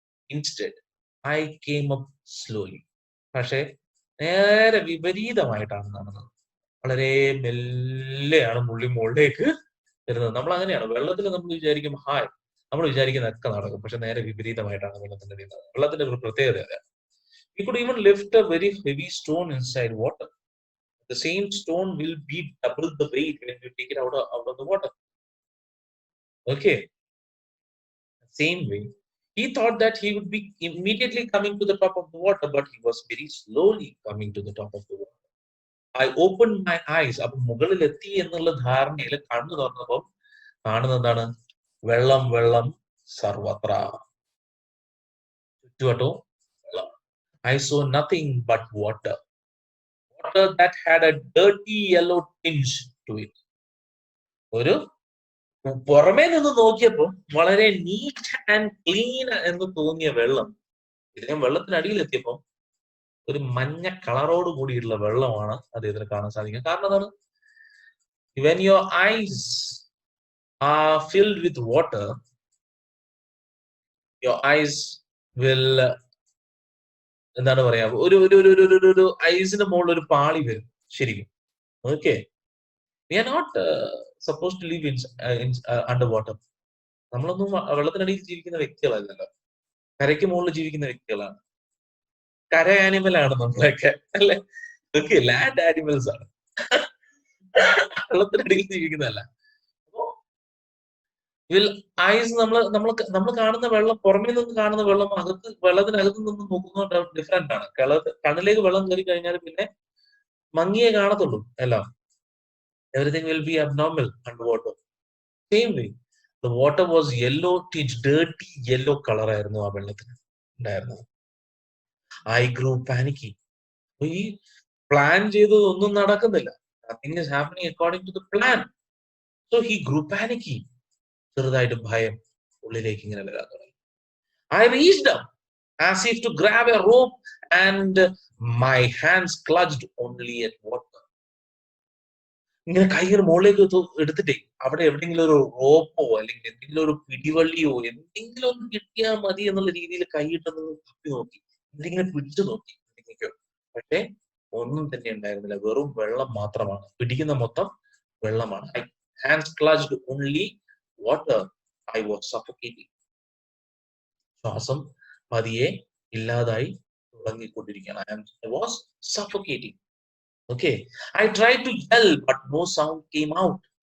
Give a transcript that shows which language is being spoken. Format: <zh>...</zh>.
<en>Instead I came up slowly.</en> <ml>പക്ഷേ നേരെ വിപരീതമായിട്ടാണ് നടന്നത്. വളരെ മെല്ലെയാണ് പുള്ളി മുകളിലേക്ക് വരുന്നത്. നമ്മൾ അങ്ങനെയാണ്, വെള്ളത്തിൽ നമ്മൾ വിചാരിക്കും ഹായ്, നമ്മൾ വിചാരിക്കുന്നതൊക്കെ നടക്കും. പക്ഷെ നേരെ വിപരീതമായിട്ടാണ് വെള്ളത്തിന്റെ നീങ്ങുന്നത്. വെള്ളത്തിന്റെ ഒരു പ്രത്യേകത അതാണ്.</ml> <en>He could even lift a very heavy stone inside water. The same stone will be double the weight when you take it out of the water. Okay. Same way, he thought that he would be immediately coming to the top of the water, but he was very slowly coming to the top of the water. I opened my eyes.</en> <ml>അപ്പൊ മുകളിലെത്തി എന്നുള്ള ധാരണയിൽ കണ്ണു തുറന്നപ്പോൾ കാണുന്നത് എന്താണ്? വെള്ളം, വെള്ളം സർവത്ര, ചുറ്റുവട്ടവും വെള്ളം.</ml> <en>I saw nothing but water. Water that had a dirty yellow tinge to it.</en> <ml>ഒരു പുറമേ നിന്ന് നോക്കിയപ്പോൾ വളരെ നീറ്റ് ആൻഡ് ക്ലീൻ എന്ന് തോന്നിയ വെള്ളം, ഇദ്ദേഹം വെള്ളത്തിനടിയിലെത്തിയപ്പോൾ ഒരു മഞ്ഞ കളറോട് കൂടിയിട്ടുള്ള വെള്ളമാണ് അദ്ദേഹത്തിന് കാണാൻ സാധിക്കുക. കാരണം എന്താണ്?</ml> <en>When your eyes are filled with water, your eyes will,</en> <ml>എന്താണ് പറയാ, ഒരു ഐസിന്റെ മുകളിൽ ഒരു പാളി വരും ശരിക്കും.</ml> <en>Okay, we are not supposed to live in underwater.</en> <ml>നമ്മളൊന്നും വെള്ളത്തിനടിയിൽ ജീവിക്കുന്ന വ്യക്തികളല്ലല്ലോ, കരയ്ക്ക് മുകളിൽ ജീവിക്കുന്ന വ്യക്തികളാണ്. കര ആനിമൽ ആണ് നമ്മളൊക്കെ, അല്ലെ? ഓക്കെ, ലാൻഡ് ആനിമൽസ് ആണ്, വെള്ളത്തിനടിയിൽ ജീവിക്കുന്നതല്ല. ഐസ് നമ്മൾ കാണുന്ന വെള്ളം, പുറമേ നിന്ന് കാണുന്ന വെള്ളം വെള്ളത്തിനകത്ത് നിന്ന് നോക്കുന്ന ഡിഫറെന്റ് ആണ്. കണ്ണിലേക്ക് വെള്ളം കയറി കഴിഞ്ഞാൽ പിന്നെ മങ്ങിയേ കാണത്തുള്ളൂ എല്ലാം.</ml> <en>Everything will be abnormal underwater. Same way, the water was yellow tinge, dirty yellow color</en> <ml>ആയിരുന്നു ആ വെള്ളത്തിന് ഉണ്ടായിരുന്നത്.</ml> <en>I grew panicky.</en> <ml>ഈ പ്ലാൻ ചെയ്തതൊന്നും നടക്കുന്നില്ല.</ml> <en>Nothing is happening according to the plan. So he grew panicky.</en> <ml>ചെറുതായിട്ട് ഭയം ഉള്ളിലേക്ക് ഇങ്ങനെ വരാൻ തുടങ്ങി.</ml> <en>I reached up as if to grab a rope and my hands clutched only at water.</en> <ml>ഇങ്ങനെ കൈകൾ മുകളിലേക്ക് എടുത്തിട്ടേ അവിടെ എവിടെയെങ്കിലും ഒരു റോപ്പോ അല്ലെങ്കിൽ എന്തെങ്കിലും ഒരു പിടിവള്ളിയോ എന്തെങ്കിലും ഒന്ന് കിട്ടിയാൽ മതി എന്നുള്ള രീതിയിൽ കൈയിട്ടൊന്ന് തപ്പി നോക്കി, എന്തെങ്കിലും പിടിച്ചു നോക്കി എന്തെങ്കിലോ. പക്ഷെ ഒന്നും തന്നെ ഉണ്ടായിരുന്നില്ല, വെറും വെള്ളം മാത്രമാണ്, പിടിക്കുന്ന മൊത്തം വെള്ളമാണ്.</ml> <en>Hands clutched only water. I was suffocating.</en> <ml>ശ്വാസം പതിയെ ഇല്ലാതായി തുടങ്ങിക്കൊണ്ടിരിക്കുകയാണ്.</ml> <en>I was suffocating. Okay, I tried to yell but no sound came out.</en>